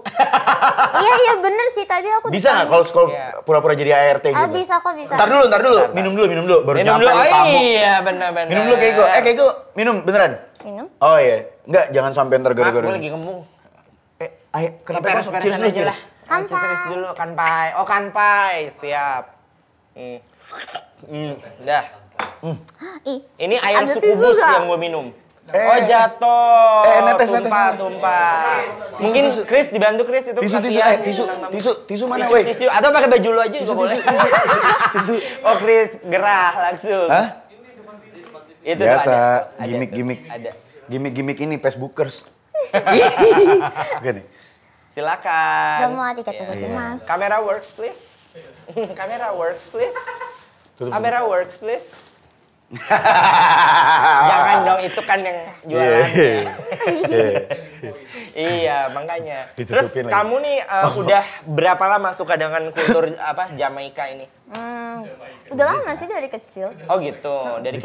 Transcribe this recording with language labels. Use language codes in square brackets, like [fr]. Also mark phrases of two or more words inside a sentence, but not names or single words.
[id] Iya bener sih, tadi aku Bisa nggak kalau Iya. pura-pura jadi ART gitu? bisa kok, bisa. Ntar dulu. Minum dulu. Baru Minum nyampe dulu. lu tamu. Iya, benar-benar. Minum dulu Keiko. Keiko, minum beneran? Minum. Oh iya. Enggak, jangan sampai ntar Gue gara-gara. lagi kembung. Ayo, kenapa Peres-peresan cheers dulu, aja cheers. lah. Cheers dulu, kanpai. Oh, kanpai. Siap. Dah. Ih, Ini air ada sukubus tisu nggak? yang gue minum. Oh, jatuh. netes. Tumpah. Mungkin Chris dibantu Chris itu kasihan. Tisu mana, Tisu, woi? tisu. Atau pakai baju lu aja juga boleh. Oh, Chris gerah langsung. Hah? Itu Biasa, tuh ada. gimmick. Ada. Gimmick ini Facebookers. Gini. Silakan. [ja] どうもありがとうございます. [en] Kamera works please. Kamera works please. [id] Tutup. [en] Kamera works please. [id] Jangan dong, itu kan yang jualan. Iya, makanya. Terus Ditutupin lagi. kamu nih udah berapa lama suka dengan kultur apa Jamaika ini? Udah lama sih dari kecil. Oh gitu. Dari